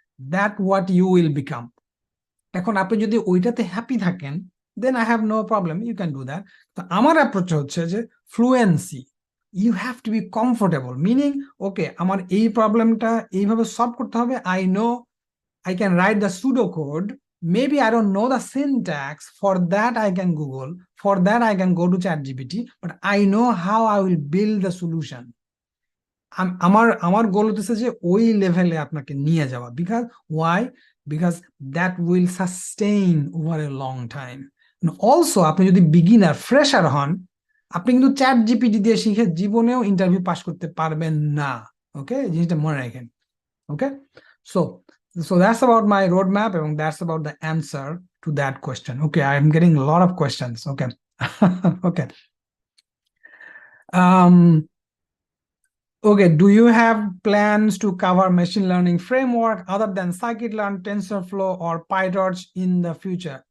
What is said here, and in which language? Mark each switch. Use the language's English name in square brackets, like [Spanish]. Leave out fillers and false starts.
[English] That what you will become. [Bangla] এখন আপনি যদি ওইটাতে [English] happy [Bangla] থাকেন, [English] Then I have no problem, you can do that. [Bangla] তো আমার অ্যাপ্রোচ হচ্ছে যে fluency, [English] you have to be comfortable, [Bangla] meaning ওকে আমার এই প্রবলেমটা এইভাবে সলভ করতে হবে, [English] I know I can write the pseudocode. Maybe I don't know the syntax. For that, I can Google. For that, I can go to ChatGPT. But I know how I will build the solution. [Bangla] আমার আমার গোল হচ্ছে যে ওই লেভেলে আপনাকে নিয়ে যাওয়া। [English] Because why? Because that will sustain over a long time. [Bangla] Also আপনি যদি বিগিনার ফ্রেশার হন, আপনি কিন্তু চ্যাট জিপিটি দিয়ে শিখে জীবনেও ইন্টারভিউ পাস করতে পারবেন না। ওকে, জিনিসটা মনে রাখেন। [English] Okay, so that's about my roadmap and that's about the answer to that question. Okay, I'm getting a lot of questions. Okay. Okay. um okay, do you have plans to cover machine learning framework other than scikit-learn, tensorflow or pytorch in the future?